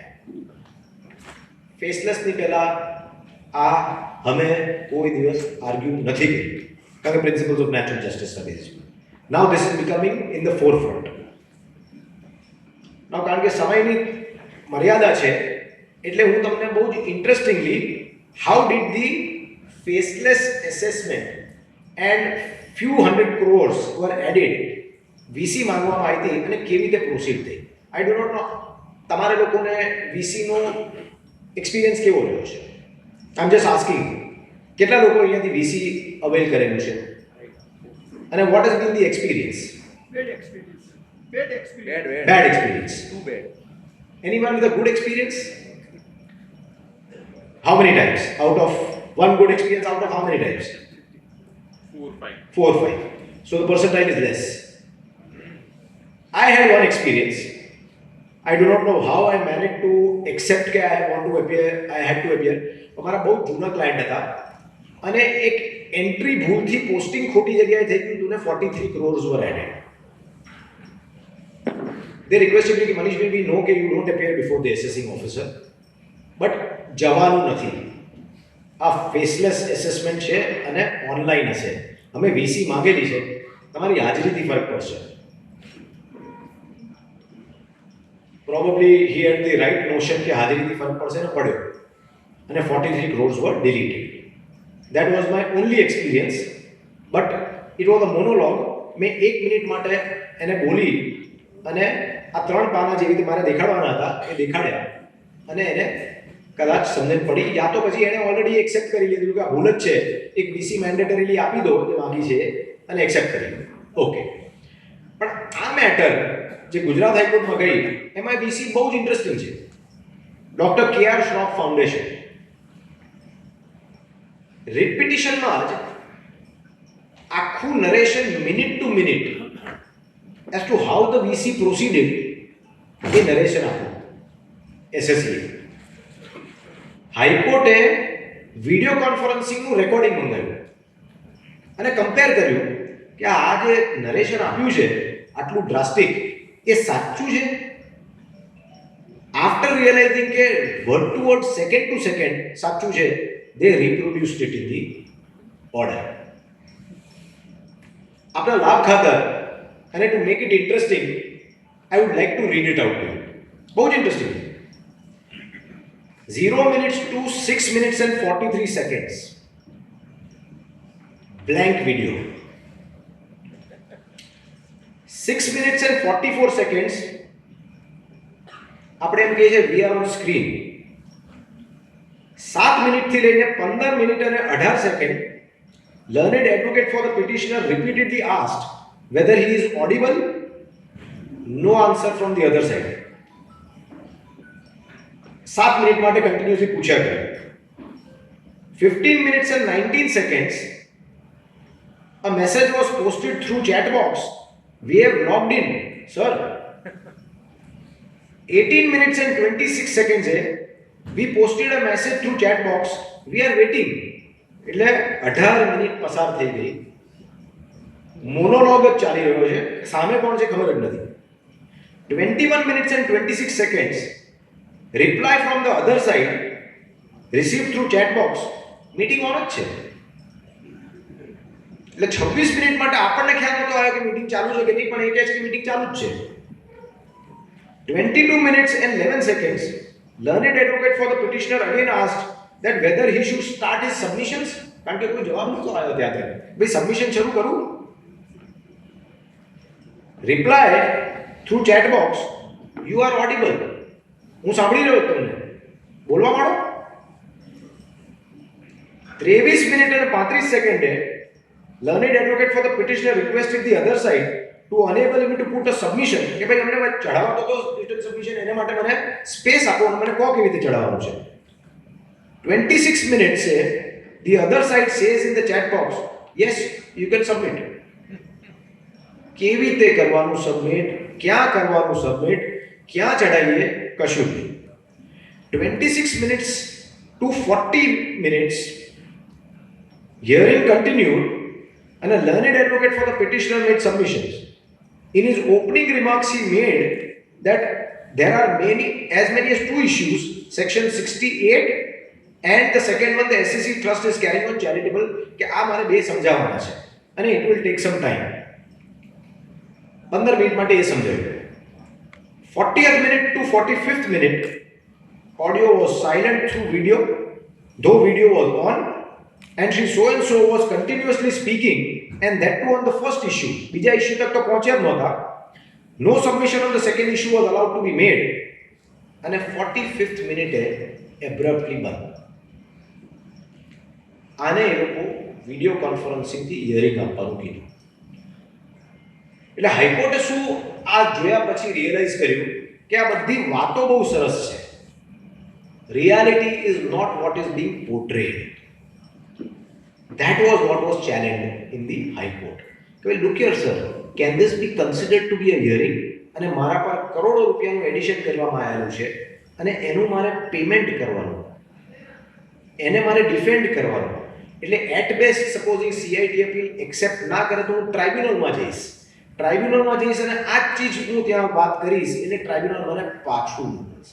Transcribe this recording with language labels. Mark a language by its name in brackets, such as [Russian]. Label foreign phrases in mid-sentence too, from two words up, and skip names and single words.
[Gujarati] ફેસલેસની પહેલા આ અમે કોઈ દિવસ આર્ગ્યુ નથી કરી કારણ કે [English] principles of natural [Gujarati] જસ્ટિસના બેઝિસ પર. [English] Now this is becoming in the forefront. Now [Gujarati] કારણ કે સમયની મર્યાદા છે એટલે હું તમને બહુ જ [English] interestingly how did the faceless assessment and few hundred crores were added [Gujarati] વીસી માંગવામાં આવી હતી અને કેવી રીતે પ્રોસીડ થઈ. [English] I do not know [Gujarati] તમારે લોકોને વીસીનો એક્સપિરિયન્સ કેવો રહ્યો છે? [English] I am just asking [Gujarati] કેટલા લોકો અહીંયાથી વીસી અવેલ કરેલું છે? [English] And what has been the experience? Bad experience. Bad experience. Bad experience. Too bad. Anyone with a good experience? How many times? Out of one good experience, out of how many times? 4 or 5. 4 or 5. So the percentile is less. I had one experience. I do not know how I managed to accept that I want to appear. I had to appear. [Hindi] हमारा बहुत जूना क्लाइंट था [Gujarati] અને એક એન્ટ્રી ભૂલથી પોસ્ટિંગ ખોટી જગ્યાએ થઈ ગયું હતું ને [English] 43 crores were added. They requested me कि मनीष भाई we know कि you don't appear before the assessing officer, but [Gujarati] જવાનું નથી. આ ફેસલેસ એસેસમેન્ટ છે અને ઓનલાઈન હશે. અમે વીસી માંગેલી છે, તમારી હાજરીથી ફરક પડશે. [English] Probably he had the right notion [Gujarati] કે હાજરીથી ફરક પડશે ને પડ્યો અને [English] 43 crores were deleted. That was my only experience, but it was a monologue. [Gujarati] મેં 1 મિનિટ માટે એને બોલી અને આ 3 પાના જેવી રીતે મારે દેખાડવાના હતા એ દેખાડ્યા અને એને કદાચ સમજણ પડી યા તો પછી એને ઓલરેડી એક્સેપ્ટ કરી લીધું કે આ ભૂલ જ છે, એક વીસી મેન્ડેટરીલી આપી દો જે માંગી છે અને એક્સેપ્ટ કરી લો. ઓકે, પણ આ મેટર જે ગુજરાત હાઈકોર્ટમાં ગઈ એમાં વીસી બહુ જ ઇન્ટરેસ્ટિંગ છે. ડોક્ટર KR શ્રોફ ફાઉન્ડેશન રિપિટિશનમાં જ આખું નરેશન [English] minute to minute as to how the VC proceeded [Gujarati] એ નરેશન આપ્યું એસએસસી. હાઈકોર્ટે વિડીયો કોન્ફરન્સિંગનું રેકોર્ડિંગ મંગાવ્યું અને કમ્પેર કર્યું કે આ જે નરેશન આપ્યું છે આટલું ડ્રાસ્ટિક એ સાચું છે. [English] after realizing [Gujarati] કે [English] word to word second to second [Gujarati] સાચું છે, [English] they reproduced it in the order. [Gujarati] આપણા લાભ ખાતર અને [English] to make it interesting, I would like to read it out to you. [Gujarati] બહુ જ ઇન્ટરેસ્ટિંગ. [English] 0 minutes to 6 minutes and 43 seconds. Blank video. 6 minutes and 44 seconds. [Gujarati] આપણે એમ કહીએ છીએ [English] we are on screen. [Gujarati] 7 મિનિટથી લઈને 15 મિનિટ અને 18 સેકન્ડ [English] learned advocate for the petitioner repeatedly asked whether he is audible. No answer from the other side. [Gujarati] 7 મિનિટ માટે કન્ટિન્યુઅસલી પૂછ્યા કરે. [English] 15 minutes and 19 seconds a message was posted through chat box. We have logged in, sir. 18 minutes and 26 seconds we posted a message through chat box. We are waiting. [Gujarati] એટલે 18 મિનિટ પસાર થઈ ગઈ. મોનોલોગ જ ચાલી રહ્યો છે, સામે કોણ છે ખબર જ નથી. [English] 21 minutes and 26 seconds reply from the other side received through chat box. meeting on [Gujarati] જ છે. એટલે 26 મિનિટ માટે આપણને ખ્યાલ નતો આવ્યો કે મીટિંગ ચાલુ છે કે નહીં, પણ એ કહે છે કે મીટિંગ ચાલુ જ છે. [English] 22 minutes and 11 seconds learned advocate for the petitioner again asked that whether he should start his submissions. [Gujarati] કારણ કે કોઈ જવાબ નતો આવ્યો ત્યારે ભાઈ સબમિશન શરૂ કરું. [English] reply through chat box, you are audible. [Gujarati] હું સાંભળી રહ્યો તમને, બોલવા માંડો. 23 મિનિટ અને 35 સેકન્ડે [English] learned advocate for the petitioner requested the other side to enable him to put a submission. [Gujarati] કે ભાઈ અમને ચઢાવવા તો [English] written submission, [Gujarati] એને માટે મને સ્પેસ આપો અને મને કહો કેવી રીતે ચઢાવવાનું છે. [English] 26 minutes the other side says in the chat box, yes, you can submit. [Gujarati] કેવી રીતે કરવાનું સબમિટ, ક્યાં કરવાનું સબમિટ, ક્યાં ચડાવીએ, કશું નહીં. [English] 26 minutes to 40 minutes hearing continued and a learned advocate for the petitioner made submissions. In his opening remarks he made that there are as many as 2 issues, section 68 and the second one, the SCC trust is carrying on charitable, [Gujarati] કે આ મારે બે સમજાવવાના છે અને [English] it will take some time. [Gujarati] 15 મિનિટ માટે એ સમજાવ્યું. [English] 40th minute to 45th minute audio was silent through video, though video was on, and she so and so was continuously speaking, and that too on the first issue. [Gujarati] બીજા ઇશ્યુ તક તો પહોંચ્યા જ નહોતા. [English] No submission on the second issue was allowed to be made, અને 45th minute abruptly બંધ. [Gujarati] આને એ લોકો વિડીયો કોન્ફરન્સિંગથી હિયરિંગ આપવાનું કીધું. એટલે હાઈકોર્ટે શું આ જોયા પછી રિયલાઇઝ કર્યું કે આ બધી વાતો બહુ સરસ છે, [English] reality is not what is being portrayed. That was what was challenged in the High Court. Well, look here, sir, can this be considered to be a hearing? [Gujarati] અને મારા પર કરોડો રૂપિયાનું એડિશન કરવામાં આવેલું છે અને એનું મારે પેમેન્ટ કરવાનું, એને મારે ડિફેન્ડ કરવાનું. એટલે [English] at best supposing CIT appeal accept [Gujarati] ના કરે તો હું ટ્રાઇબ્યુનલમાં જઈશ અને આ જ ચીજ હું ત્યાં વાત કરીશ એટલે ટ્રાઇબ્યુનલ મને પાછું મળશે.